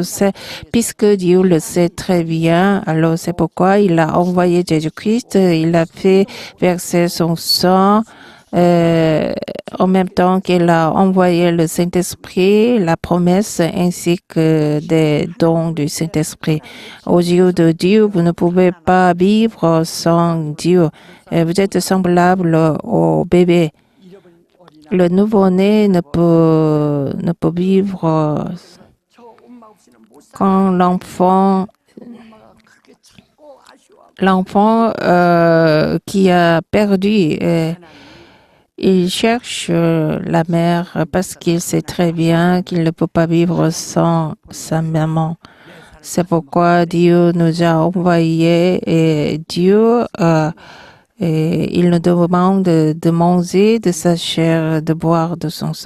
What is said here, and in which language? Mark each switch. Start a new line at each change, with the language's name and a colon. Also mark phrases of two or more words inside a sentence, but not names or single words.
French: Puisque Dieu le sait très bien, alors c'est pourquoi il a envoyé Jésus-Christ, il a fait verser son sang en même temps qu'il a envoyé le Saint-Esprit, la promesse ainsi que des dons du Saint-Esprit. Aux yeux de Dieu, vous ne pouvez pas vivre sans Dieu. Vous êtes semblable au bébé. Le nouveau-né ne peut vivre
Korean: 저 엄마 없이는 못 살아.
French: quand l'enfant
Korean: 엄마가 그렇게 찾고 아쉬워.
French: qui a perdu, il cherche la mère parce qu'il sait très bien qu'il ne peut pas vivre sans sa maman. C'est pourquoi Dieu nous a envoyés et Dieu et il nous demande de manger de sa chair, de boire de son sang.